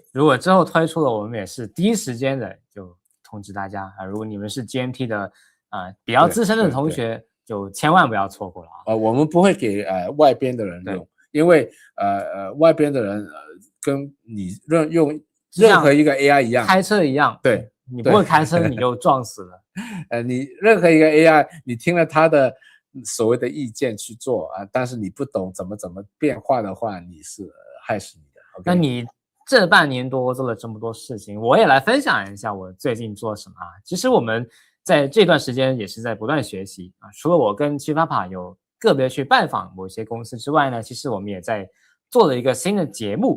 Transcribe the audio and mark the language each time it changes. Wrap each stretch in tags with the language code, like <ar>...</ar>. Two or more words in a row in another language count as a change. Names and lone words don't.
<zh>如果之後推出了，我們也是第一時間的就通知大家如果你們是 GMT 的比較資深的同學，就千萬不要錯過了我們不會給外邊的人用，因為外邊的人跟你用任何一個 AI 一樣，開車一樣，對，你不會開車你就撞死了。你任何一個 AI，你聽了他的所謂的意見去做但是你不懂怎麼變化的話，你是害死你的。Okay? 那你這半年多做了這麼多事情，我也來分享一下我最近做什麼其實我們在這段時間也是在不斷學習除了我跟七Papa有個別去拜訪某些公司之外呢，其實我們也在做了一個新的節目。</zh>